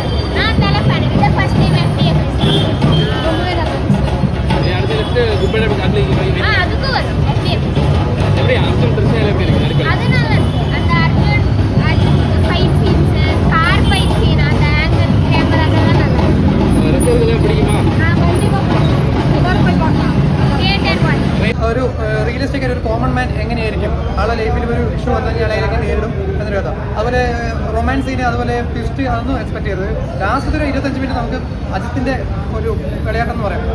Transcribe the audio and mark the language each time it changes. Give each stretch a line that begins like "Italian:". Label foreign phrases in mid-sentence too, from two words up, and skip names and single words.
Tamil: நான் தலை ஃபேன். இது
English: first time
Tamil: FTF ரொம்பவே நல்லா இருந்துச்சு. அதுக்கும் வரும் FTF. அதனால அந்த அர்ஜுன்
English: fight scenes, car fight scene,
Tamil: அந்த ஆங்கிள் கேமராக்கெல்லாம் நல்லா
Malayalam: ഒരു റിയലിസ്റ്റിക് ആയിട്ട് ഒരു
English: common man
Malayalam: എങ്ങനെയായിരിക്കും ആളുടെ ലൈഫിൽ ഒരു ഇഷ്യൂ വന്നു കഴിഞ്ഞാൽ എങ്ങനെ നേരിടും എന്നൊരു കഥ. അതുപോലെ റൊമാൻസ് സീന്, അതുപോലെ ട്വിസ്റ്റ്, അതൊന്നും എക്സ്പെക്ട് ചെയ്തത്. ലാസ്റ്റ് ഒരു 25 മിനിറ്റ് നമുക്ക് അജിത്തിന്റെ ഒരു കളിയാട്ടം എന്ന് പറയാം.